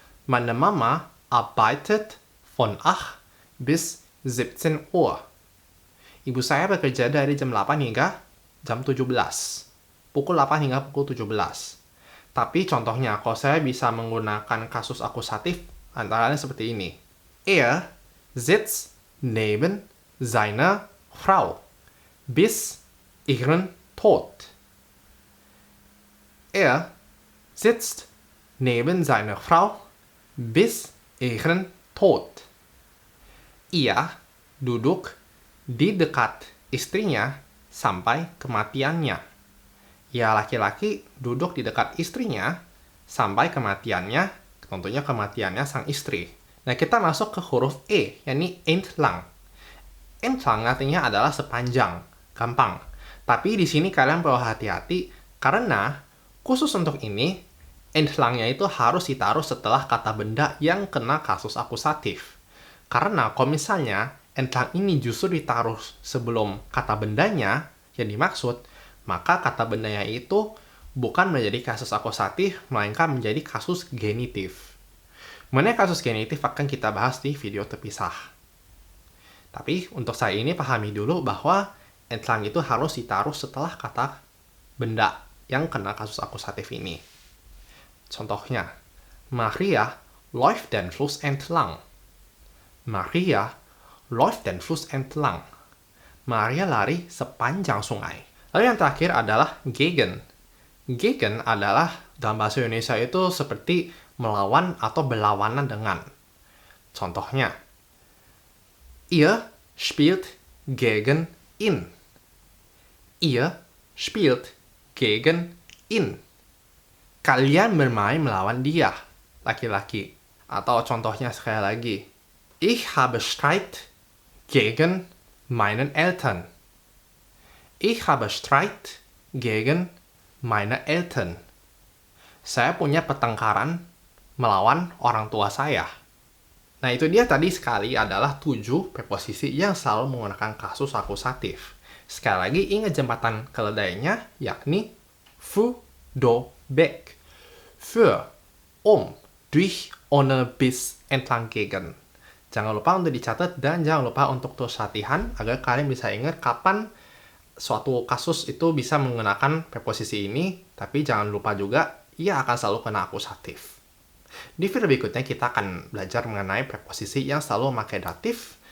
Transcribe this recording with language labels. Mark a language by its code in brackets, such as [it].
[de] Meine Mama arbeitet von 8 bis 17 Uhr. [id] Ibu saya bekerja dari jam 8 hingga jam 17. Pukul 8 hingga pukul 17. Tapi contohnya, kalau saya bisa menggunakan kasus akusatif, antara lain seperti ini. [de] Er sitzt neben seiner Frau bis ihren Tod. Er sitzt neben seiner Frau bis ihren Tod. [id] Ia duduk di dekat istrinya sampai kematiannya. Ya, laki-laki duduk di dekat istrinya sampai kematiannya, tentunya kematiannya sang istri. Nah, kita masuk ke huruf E, yakni entlang. Entlang artinya adalah sepanjang, gampang. Tapi di sini kalian perlu hati-hati, karena khusus untuk ini, entlangnya itu harus ditaruh setelah kata benda yang kena kasus akusatif. Karena kalau misalnya entlang ini justru ditaruh sebelum kata bendanya, yang dimaksud, maka kata bendanya itu bukan menjadi kasus akusatif, melainkan menjadi kasus genitif. Mengenai kasus genitif akan kita bahas di video terpisah. Tapi untuk saat ini pahami dulu bahwa entlang itu harus ditaruh setelah kata benda yang kena kasus akusatif ini. [de] Contohnya, Maria läuft den Fluss entlang. Maria läuft den Fluss entlang. [id] Maria lari sepanjang sungai. Lalu yang terakhir adalah gegen. Gegen adalah dalam bahasa Indonesia itu seperti melawan atau berlawanan dengan. [de] Contohnya, ihr spielt gegen ihn. Ihr spielt gegen ihn. [id] Kalian bermain melawan dia, laki-laki. Atau contohnya sekali lagi, [de] ich habe Streit gegen meinen Eltern. Ich habe Streit gegen meine Eltern. [id] Saya punya pertengkaran melawan orang tua saya. Nah, itu dia tadi sekali adalah 7 preposisi yang selalu menggunakan kasus akusatif. Sekali lagi, ingat jembatan keledainya, yakni für, do, weg. Für, durch, ohne, bis, entlang, gegen. Jangan lupa untuk dicatat dan jangan lupa untuk terus latihan agar kalian bisa ingat kapan suatu kasus itu bisa menggunakan preposisi ini, tapi jangan lupa juga ia akan selalu kena akusatif. Di video berikutnya kita akan belajar mengenai preposisi yang selalu memakai datif.